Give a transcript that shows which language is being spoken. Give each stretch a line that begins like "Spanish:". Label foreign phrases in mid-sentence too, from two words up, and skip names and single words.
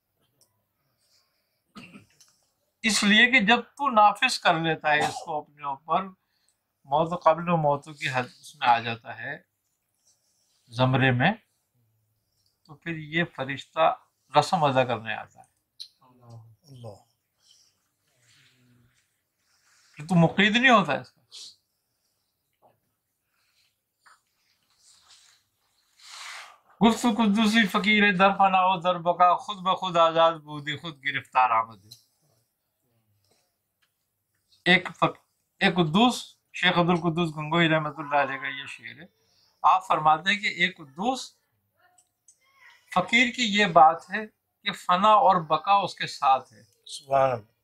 Urdu: اس لیے کہ جب تو نافذ کر لیتا ہے اس کو اپنے اوپر، موت و قبل و موتوں کی حد اس میں آ جاتا ہے زمرے میں، تو پھر یہ فرشتہ رسم ادا کرنے آتا ہے. اللہ پھر تو مقید نہیں ہوتا اس کا.
Persian: گفت قدوسی فقیر در فنا و در بقا، خود بخود آزاد بودی خود گرفتار آمد.
Urdu: ایک قدوس شیخ عبدالقدوس گنگوئی رحمۃ اللہ علیہ کا یہ شعر ہے. آپ فرماتے ہیں کہ ایک قدوس فقیر کی یہ بات ہے کہ فنا اور بقا اس کے ساتھ ہے. سبحان اللہ.